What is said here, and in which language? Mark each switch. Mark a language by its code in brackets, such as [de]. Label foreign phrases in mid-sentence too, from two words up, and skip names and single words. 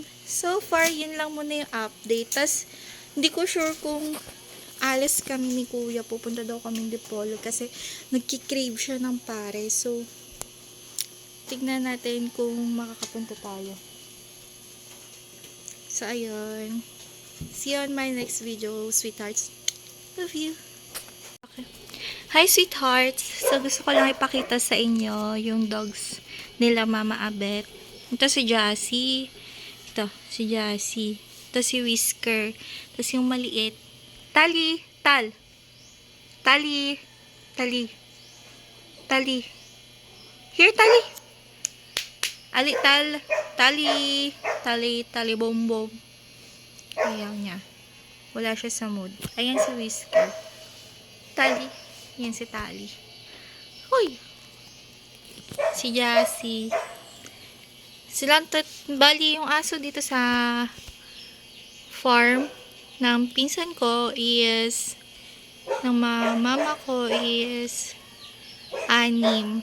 [en] So far, [tl] yun lang muna yung update. Tas, hindi ko sure kung alis kami ni kuya. Pupunta daw kami Dipolo kasi nagkikrave siya ng pare. So, tignan natin kung makakapunta tayo. So, ayun. [en] See you on my next video, sweethearts. Love you. Okay. Hi, sweethearts. [tl] So, gusto ko lang ipakita sa inyo yung dogs nila Mama Abet. Ito si Jassy. Ito, si Jassy. Ito si Whisker. Tapos yung maliit. Tali. Tal. Tali. Tali. Tali. Here, Tali. Ali, tal. Tali. Tali. Tali, bom, bom. Ayaw niya. Wala siya sa mood. Ayan si Whisker. Tali. Yan si Tali. Hoy! Si Jassy. Bali yung aso dito sa farm ng pinsan ko is ng mama ko is 6.